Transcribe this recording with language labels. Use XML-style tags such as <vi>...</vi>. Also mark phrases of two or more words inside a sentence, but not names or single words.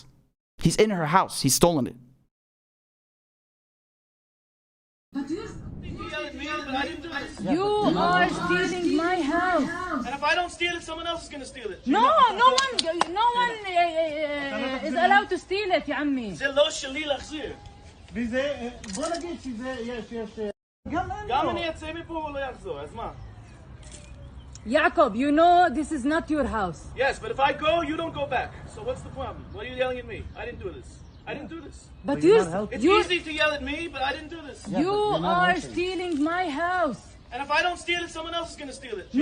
<en>He's in her house. He's stolen it. You are stealing my house. And if I don't steal it, someone else is going to steal it. No one is allowed to steal it,</en> <ar>يا عمي.</ar> <he>זה לא שלי להחזיר. וזה, בוא נגיד שזה, יש. גם אני אצא מפה הוא לא יחזור, אז מה?</he> <en>Jacob, you know this is not your house. Yes, but if I go, you don't go back. So what's the problem? What are you yelling at me? I didn't do this. But it's easy to yell at me, but I didn't do this. You are stealing my house. And if I don't steal it, someone else is going to steal it.</en>